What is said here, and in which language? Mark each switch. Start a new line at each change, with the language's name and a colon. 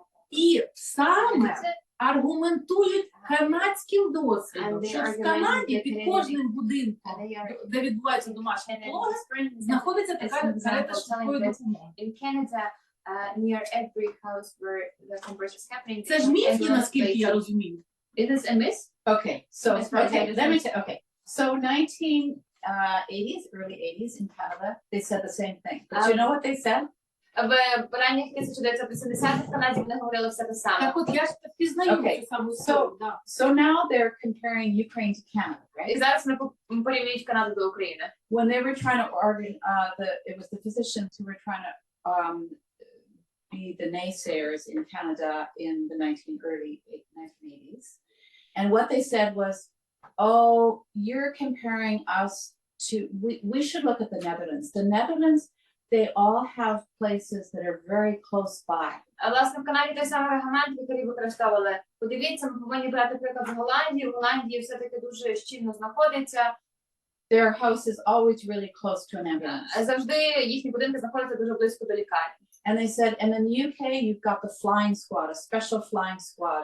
Ukrainian: І саме аргументують канадським досвідом, що в Канаді під кожним будинком, де відбуваються домашні пологи, знаходиться така карета швидкої допомоги.
English: Near every house where the home birth is happening.
Ukrainian: Це ж міф, наскільки я розумію.
English: It is a myth. Okay, so That's right. okay, let me say, okay. So 1980s, early 80s in Canada, they said the same thing. But you know what they said?
Ukrainian: В ранніх 1980-х в Канаді вони говорили все те саме. Так от я ж пізнаю цю саму історію, да.
English: So now they're comparing Ukraine to Canada, right?
Ukrainian: І зараз вони порівнюють Канаду до України.
English: When they were trying to argue, it was the physicians who were trying to be the naysayers in Canada in the early 1980s. And what they said was, oh, you're comparing us to, we should look at the Netherlands. The Netherlands, they all have places that are very close by.
Ukrainian: А власне в Канаді той самий аргумент, який використовували. Подивіться, ми повинні брати приклад з Голландії. В Голландії все-таки дуже щільно знаходиться.
English: Their house is always really close to an ambulance.
Ukrainian: Завжди їхні будинки знаходяться дуже близько до лікарні.
English: And they said, and in the UK, you've got the flying squad, a special flying squad.